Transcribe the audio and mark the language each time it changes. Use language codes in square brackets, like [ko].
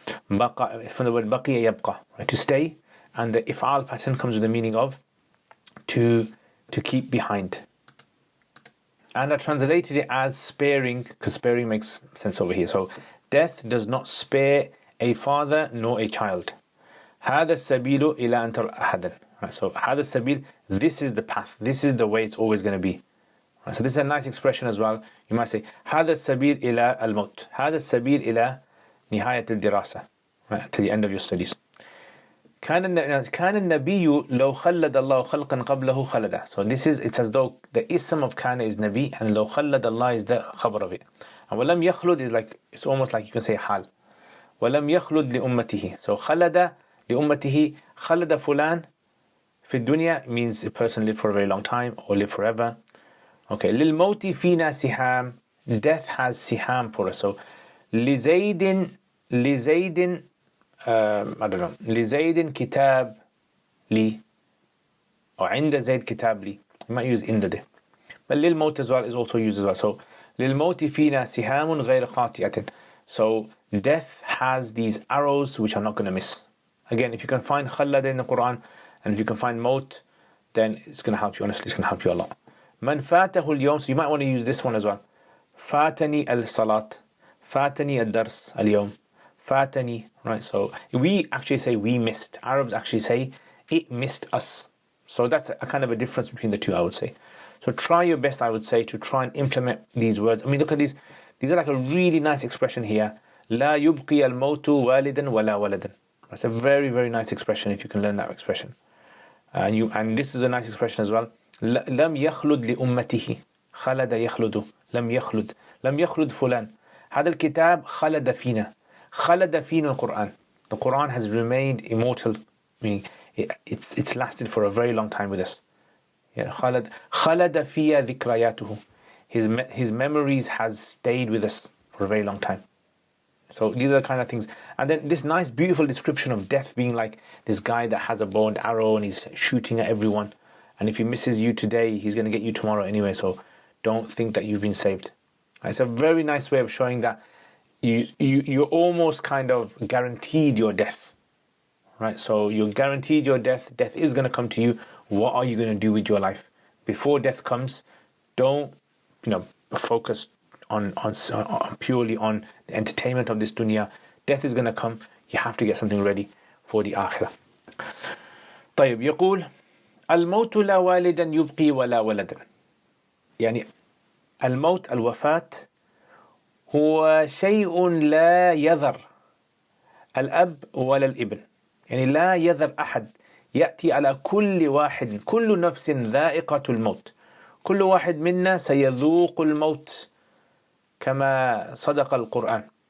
[en] Baqa, from the word baqiya yabqa, right? To stay, and the if'al pattern comes with the meaning of to keep behind. And I translated it as sparing, because sparing makes sense over here. So death does not spare a father nor a child. [ar] هذا السبيل إلى أن ترى أحدا. [en] Right, so [ar] هذا السبيل, [en] this is the path, this is the way it's always going to be. Right, so this is a nice expression as well. You might say [ar] هذا السبيل إلى الموت. هذا السبيل إلى نهاية الدراسة, [en] right, to the end of your studies. [ar] كان النبي لو خلد الله خلقا قبله خلده. [en] So this is, it's as though the ism of كان is Nabi, and [ar] لو خلد [en] Allah is the khabar of it. And [ar] ولم يخلد [en] is like, it's almost like you can say حال. [ar] ولم يخلد لأمته. [en] So [ar] خلد لأمته, خلد فلان في الدنيا [en] means a person lived for a very long time or live forever. Okay, [ar] للموت فينا سهام, [en] death has siham for us. [ar] So لزيد [en] I don't know, [ar] لزيد كتاب لي, or عند زيد كتاب لي. [en] You might use عند there. But للموت as well is also used as well. [ar] So للموت فينا سهام غير خاطئة. [en] So death has these arrows which are not going to miss. Again, if you can find خلد in the Quran, and if you can find موت, then it's going to help you. Honestly, it's going to help you a lot. [ar] من فاته اليوم, [en] so you might want to use this one as well. [ar] فاتني الصلاة, فاتني الدرس اليوم, فاتني, right? [en] So we actually say we missed. Arabs actually say it missed us. So that's a kind of a difference between the two, I would say. So try your best, I would say, to try and implement these words. I mean, look at these. These are like a really nice expression here. [ar] لا يبقي الموت والدا ولا ولدا. [en] That's a very, very nice expression if you can learn that expression. And this is a nice expression as well. [ar] لم يخلد لأمته. خلد يخلد. لم يخلد. لم يخلد فلان. هذا الكتاب خلد فينا. خلد فينا القرآن. [en] The Quran has remained immortal. Meaning it's lasted for a very long time with us. [ar] Yeah, خلد فيا ذكرياته. [en] His memories has stayed with us for a very long time. So these are the kind of things. And then this nice beautiful description of death being like this guy that has a bow and arrow and he's shooting at everyone, and if he misses you today, he's going to get you tomorrow anyway, so don't think that you've been saved. It's a very nice way of showing that you're almost kind of guaranteed your death, right? So you're guaranteed your death. Death is going to come to you. What are you going to do with your life? Before death comes, don't focus on purely on the entertainment of this dunya. Death is going to come. You have to get something ready for the akhirah. [ar] طيب يقول الموت لا والدا يبقي ولا ولدا. يعني الموت, الوفاة, هو شيء لا يذر الأب ولا الابن. يعني لا يذر أحد، يأتي على كل واحد، كل نفس ذائقة الموت، كل واحد منا سيذوق الموت كما صدق القرآن.